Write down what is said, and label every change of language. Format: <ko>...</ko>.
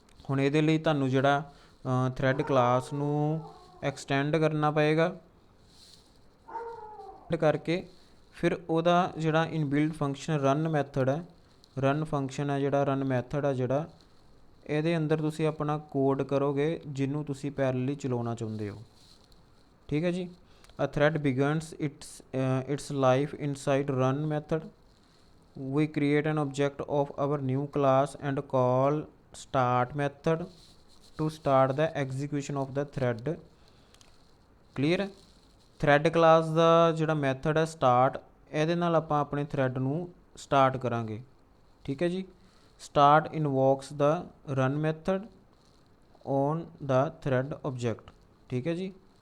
<pa>ਹੁਣ ਇਹਦੇ ਲਈ ਤੁਹਾਨੂੰ ਜਿਹੜਾ ਥ੍ਰੈਡ ਕਲਾਸ ਨੂੰ ਐਕਸਟੈਂਡ ਕਰਨਾ ਪਏਗਾ, ਕਰਕੇ ਫਿਰ ਉਹਦਾ ਜਿਹੜਾ ਇਨਬਿਲਡ ਫੰਕਸ਼ਨ ਰਨ ਮੈਥਡ ਹੈ, ਰਨ ਫੰਕਸ਼ਨ ਹੈ ਜਿਹੜਾ, ਰਨ ਮੈਥਡ ਹੈ ਜਿਹੜਾ, ਇਹਦੇ ਅੰਦਰ ਤੁਸੀਂ ਆਪਣਾ ਕੋਡ ਕਰੋਗੇ ਜਿਹਨੂੰ ਤੁਸੀਂ ਪੈਰਲਲੀ ਚਲਾਉਣਾ ਚਾਹੁੰਦੇ ਹੋ, ਠੀਕ ਹੈ ਜੀ।</pa> <en>A thread begins its life inside run method. We create an object of our new class and call start method to start the execution of the thread. Clear?</en> <pa>Thread class ਦਾ ਜਿਹੜਾ method ਹੈ start, ਇਹਦੇ ਨਾਲ ਆਪਾਂ ਆਪਣੇ thread ਨੂੰ start ਕਰਾਂਗੇ, ਠੀਕ ਹੈ ਜੀ।</pa> <en>start invokes the run method on the thread object,</en> <pa>ਠੀਕ ਹੈ ਜੀ।</pa>